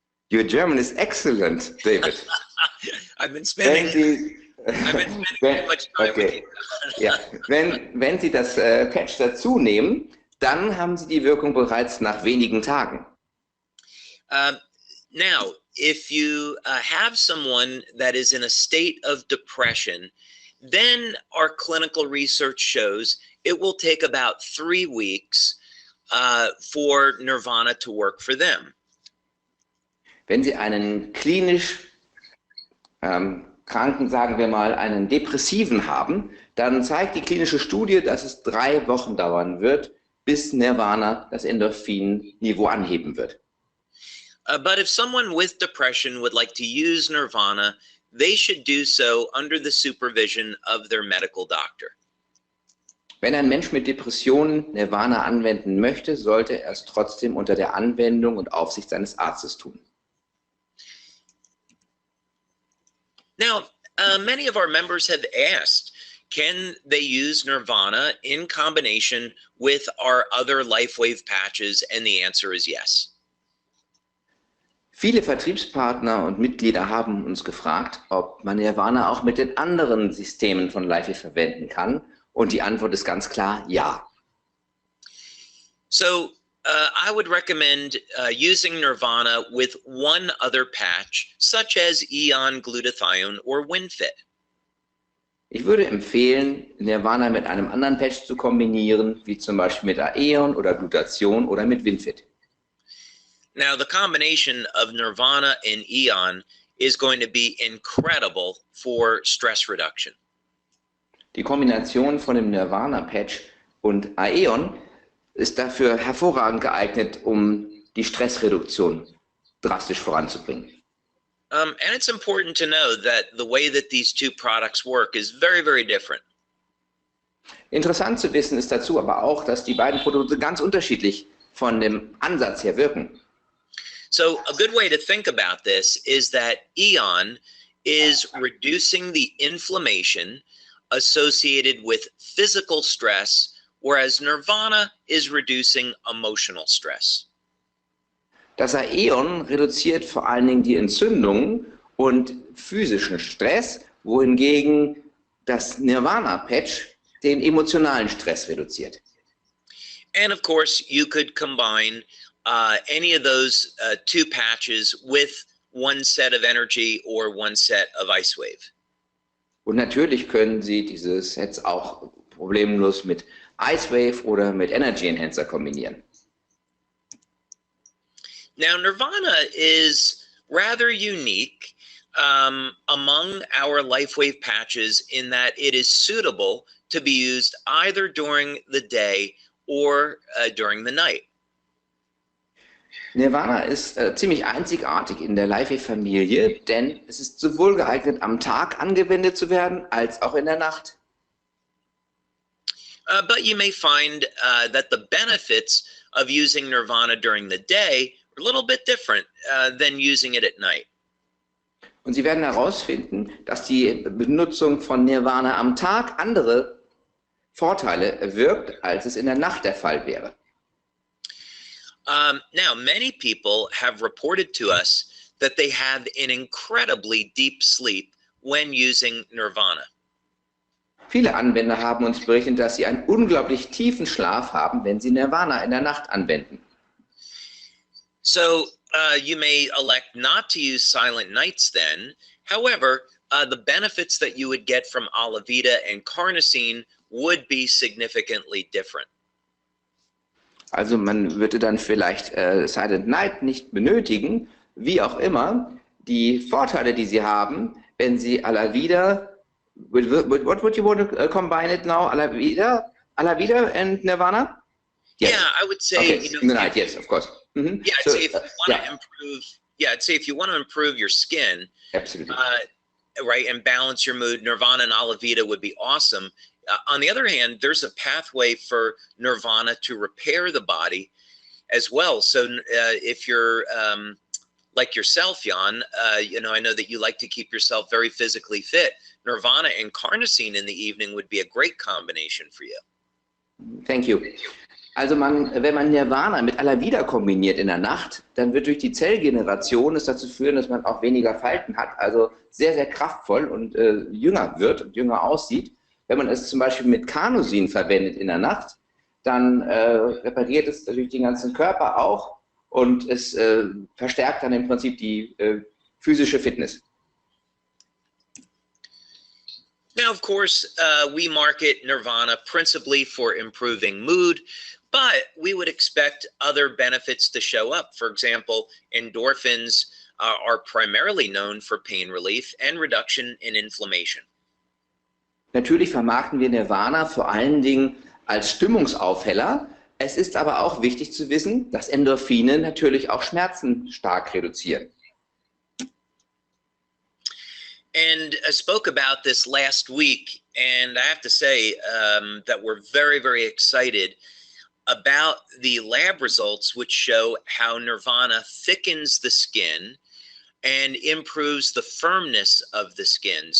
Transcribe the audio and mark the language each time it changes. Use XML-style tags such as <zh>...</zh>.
<en>Your German is excellent, David. I've been spending too much time with you.</en> <de>Ja, wenn Sie das Patch dazu nehmen, dann haben Sie die Wirkung bereits nach wenigen Tagen.</de> <en>Now, if you have someone that is in a state of depression, then our clinical research shows it will take about 3 weeks for Nirvana to work for them.</en> <de>Wenn Sie einen klinisch Kranken, sagen wir mal, einen Depressiven haben, dann zeigt die klinische Studie, dass es 3 Wochen dauern wird, bis Nirvana das Endorphin-Niveau anheben wird.</de> <en>But if someone with depression would like to use Nirvana, they should do so under the supervision of their medical doctor.</en> <de>Wenn ein Mensch mit Depressionen Nirvana anwenden möchte, sollte er es trotzdem unter der Anwendung und Aufsicht seines Arztes tun.</de> <en>Now, many of our members have asked, can they use Nirvana in combination with our other LifeWave patches? And the answer is yes.</en> <de>Viele Vertriebspartner und Mitglieder haben uns gefragt, ob man Nirvana auch mit den anderen Systemen von LifeWave verwenden kann. Und die Antwort ist ganz klar, ja.</de> <en>So, I would recommend using Nirvana with one other patch, such as Eon Glutathione or WinFit.</en> <de>Ich würde empfehlen, Nirvana mit einem anderen Patch zu kombinieren, wie zum Beispiel mit Aeon oder Glutation oder mit WinFit.</de> <en>Now, the combination of Nirvana and Eon is going to be incredible for stress reduction.</en> <de>Die Kombination von dem Nirvana-Patch und Aeon ist dafür hervorragend geeignet, um die Stressreduktion drastisch voranzubringen.</de> <en>And it's important to know that the way that these two products work is very, very different.</en> <de>Interessant zu wissen ist dazu aber auch, dass die beiden Produkte ganz unterschiedlich von dem Ansatz her wirken.</de> <en>So a good way to think about this is that Eon is reducing the inflammation associated with physical stress, whereas Nirvana is reducing emotional stress.</en> <de>Das Aeon reduziert vor allen Dingen die Entzündungen und physischen Stress, wohingegen das Nirvana-Patch den emotionalen Stress reduziert.</de> <en>And of course, you could combine any of those 2 patches with one set of energy or one set of IceWave.</en> <de>Und natürlich können Sie diese Sets auch problemlos mit IceWave oder mit Energy Enhancer kombinieren.</de> <en>Now, Nirvana is rather unique among our LifeWave patches in that it is suitable to be used either during the day or during the night.</en> <de>Nirvana ist ziemlich einzigartig in der LifeWave-Familie, denn es ist sowohl geeignet, am Tag angewendet zu werden, als auch in der Nacht.</de> <en>But you may find that the benefits of using Nirvana during the day are a little bit different than using it at night.</en> <de>Und Sie werden herausfinden, dass die Benutzung von Nirvana am Tag andere Vorteile wirkt, als es in der Nacht der Fall wäre.</de> <en>Now, many people have reported to us that they have an incredibly deep sleep when using Nirvana.</en> <de>Viele Anwender haben uns berichtet, dass sie einen unglaublich tiefen Schlaf haben, wenn sie Nirvana in der Nacht anwenden.</de> <en>So you may elect not to use silent nights then. However, the benefits that you would get from Alavida and Carnosine would be significantly different.</en> <de>Also man würde dann vielleicht Silent Night nicht benötigen, wie auch immer. Die Vorteile, die sie haben, wenn sie</de> <en>Alavida, what would you want to combine it now? Alavida and Nirvana? Yes. Yeah, I would say, Okay, you know, in the night, yes, of course. Mhm. Yeah, I'd So, say if you want to improve, yeah, I'd say if you want to improve your skin, absolutely. right, and balance your mood, Nirvana and Alavida would be awesome. On the other hand, there's a pathway for Nirvana to repair the body as well. So if you're like yourself, Jan, you know, I know that you like to keep yourself very physically fit. Nirvana and carnosine in the evening would be a great combination for you. Thank you.</en> <de>Also wenn man Nirvana mit Alavida kombiniert in der Nacht, dann wird durch die Zellgeneration es dazu führen, dass man auch weniger Falten hat, also sehr, sehr kraftvoll und jünger wird und jünger aussieht. Wenn man es zum Beispiel mit Carnosin verwendet in der Nacht, dann repariert es natürlich den ganzen Körper auch und es verstärkt dann im Prinzip die physische Fitness.</de> <en>Now, of course, we market Nirvana principally for improving mood, but we would expect other benefits to show up. For example, endorphins are primarily known for pain relief and reduction in inflammation.</en> <de>Natürlich vermarkten wir Nirvana vor allen Dingen als Stimmungsaufheller. Es ist aber auch wichtig zu wissen, dass Endorphine natürlich auch Schmerzen stark reduzieren.</de> <en>And I spoke about this last week, and I have to say that we're very, very excited about the lab results, which show how Nirvana thickens the skin and improves the firmness of the skin.</en>